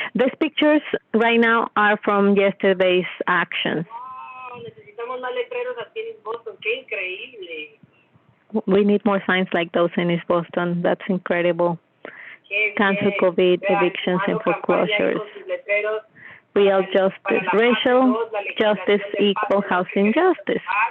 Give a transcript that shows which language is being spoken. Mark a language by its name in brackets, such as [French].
[English] These pictures right now are from yesterday's action. [Spanish] Wow, necesitamos más letreros así en Boston. Qué increíble. [English] We need more signs like those in East Boston. That's incredible. Cancel COVID, evictions, and foreclosures. Real justice, racial justice, equal housing justice.